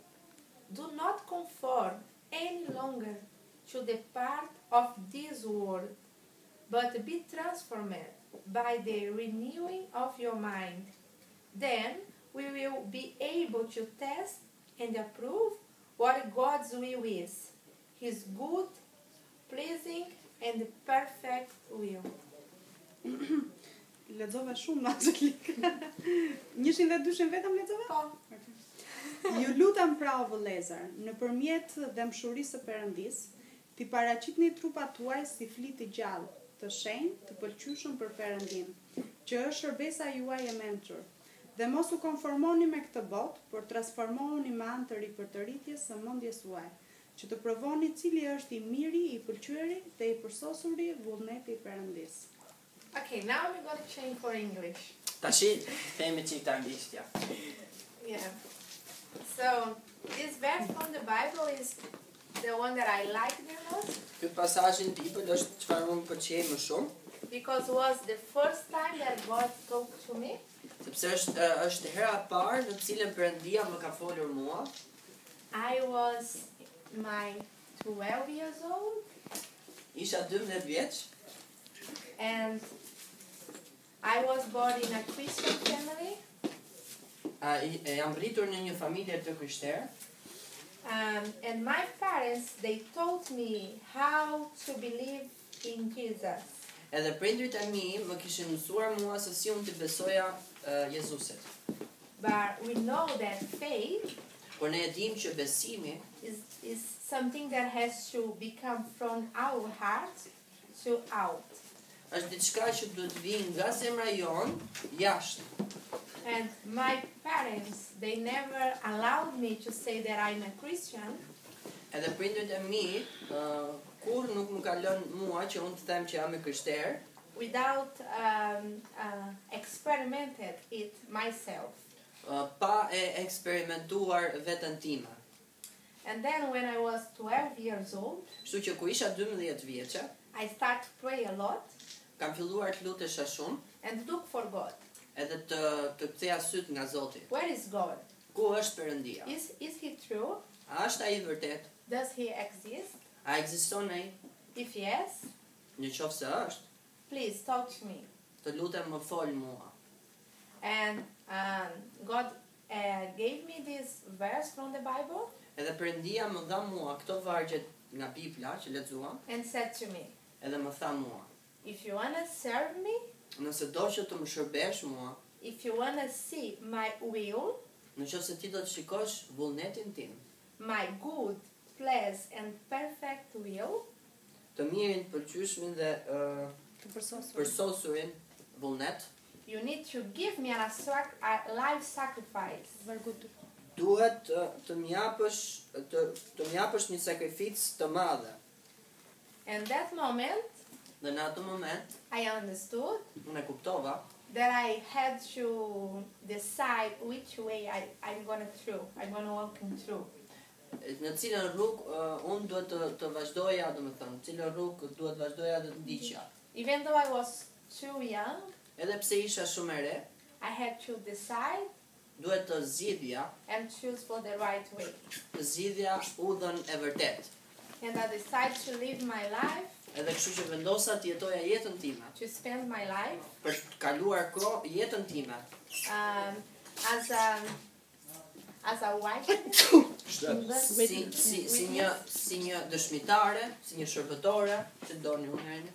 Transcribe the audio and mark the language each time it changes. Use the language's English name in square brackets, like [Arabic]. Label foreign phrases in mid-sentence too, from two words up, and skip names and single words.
[English] Do not conform any longer to the part of this world, but be transformed by the renewing of your mind. Then we will be able to test and approve what God's will is, His good, pleasing, and perfect will. [Albanian] Lexova shumë Angjelik. 1 dhe 2 vetëm lexova? Po. Ju lutem pra o vëllezër, nëpërmjet dëmshurisë së Perëndis, t'i paraqitni trupat tuaj si flit të gjallë, të shenjtë, të pëlqyeshëm për Perëndin, që është shërbesa juaj e mençur. Dhe mos u konformoni me këtë botë, por transformohuni me anë të ripërtëritjes së mendjes suaj, që të provoni cili është i miri, i pëlqyeri dhe i përsosuri vullneti i Perëndis. [English] Okay, now I'm going to change for English. [Albanian] Tashi, themi çift anglisht, ja. [English] Yeah. So, this verse from the Bible is the one that I like the most, [Albanian] Ky pasazhi në Bibël është çfarë unë pëlqej më shumë, [English] because it was the first time that God talked to me. [Albanian] sepse është hera e parë në cilën Perëndia më ka folur mua. [English] I was my 12 years old, [Albanian] Isha 12 vjeç, [English] and I was born in a Christian family. [Albanian] Jam rritur në një familje të krishterë. [English] And my parents, they taught me how to believe in Jesus. [Albanian] Edhe prindrit e mi më kishin mësuar mua se si unë të besoja Jezusit. [English] But we know that faith [Albanian] Por ne e dim që besimi [English] is something that has to become from our heart to out. [Albanian] është diçka që duhet të vijë nga zemra jon jashtë. [English] And my parents, they never allowed me to say that I'm a Christian. [Albanian] Edhe prindrit e mi kur nuk më ka lënë mua që unë të them që jam e krishterë, [English] Without experimented it myself. [Albanian] Pa e eksperimentuar veten time. [English] And then when I was 12 years old, [Albanian] Kështu që kur isha 12 vjeçe, [English] I started to pray a lot [Albanian] kam filluar të lutesha shumë, [English] and look for God. [Albanian] edhe të ktheja syt nga Zoti. [English] Where is God? [Albanian] Ku është Perëndia? [English] Is He true? [Albanian] A është ai vërtet? [English] Does He exist? [Albanian] A ekziston ai? [English] If yes, [Albanian] Në qoftë se është, [English] please talk to me. [Albanian] të lutem më fol mua. [English] And God gave me this verse from the Bible [Albanian] Edhe Perëndia më dha mua këto vargje nga Bibla që lexuam, [English] and said to me, [Albanian] edhe më tha mua, [English] if you want to serve me, [Albanian] nëse do që të më shërbesh mua, [English] if you want to see my will, [Albanian] në qoftë se ti do të shikosh vullnetin tim, [English] my good, pleasant and perfect will, [Albanian] të mirin, të pëlqyeshmin dhe Të përsosuar. përsosurin vullnet, [English] you need to give me a life sacrifice. [Albanian] Vargu 2. duhet të më japësh një sakrificë të madhe. [English] And that moment, [Albanian] Dhe në atë moment, [English] I understood [Albanian] unë e kuptova [English] that I had to decide which way I'm gonna walk in through. [Albanian] në cilën rrugë unë duhet të vazhdoja, domethënë, në cilën rrugë duhet vazhdoja dhe të ndiqja. [English] Even though I was too young, [Albanian] Edhe pse isha shumë e re, [English] I had to decide [Albanian] duhet të zgjidhja, [English] and choose for the right way. [Albanian] të zgjidhja udhën e vërtet. [English] And I decided to live my life, [Albanian] Edhe kështu që vendosa të jetoja jetën time, [English] to spend my life [Albanian] për të kaluar jetën time, [English] as a wife, [Albanian] si një dëshmitare, si një shërbëtore, që doni unë herën,